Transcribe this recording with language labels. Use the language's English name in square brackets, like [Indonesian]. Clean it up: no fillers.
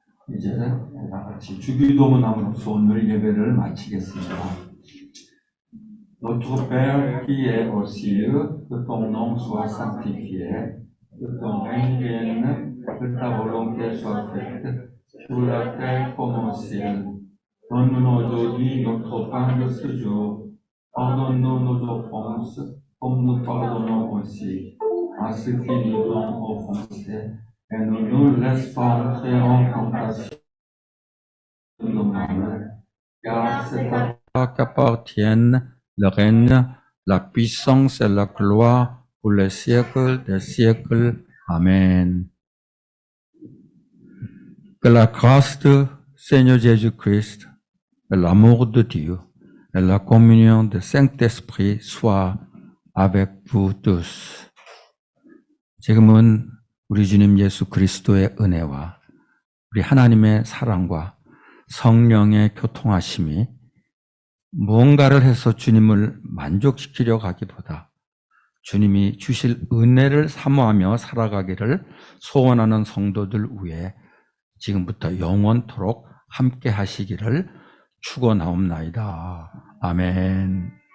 [Korean] 이제 다 같이 주기도문함으로써 오늘 예배를 마치겠습니다. [French] Notre Père qui est aux cieux, que ton nom soit sanctifié, que ton règne vienne, que ta volonté soit faite, sur la terre comme au ciel. Donne-nous aujourd'hui notre pain de ce jour. Pardonne-nous nos offenses, comme nous pardonnons aussi à ceux qui nous ont offensés. Et ne nous laisse pas entrer en tentation de mal, car c'est à toi qu'appartiennent le règne, la puissance et la gloire pour les siècles des siècles. Amen. Que la grâce du Seigneur Jésus-Christ, et l'amour de Dieu et la communion du Saint-Esprit soient avec vous tous. [Korean] 지금은 우리 주님 예수 그리스도의 은혜와 우리 하나님의 사랑과 성령의 교통하심이 무언가를 해서 주님을 만족시키려 가기보다 주님이 주실 은혜를 사모하며 살아가기를 소원하는 성도들 위해 지금부터 영원토록 함께 하시기를 축원하옵나이다. 아멘.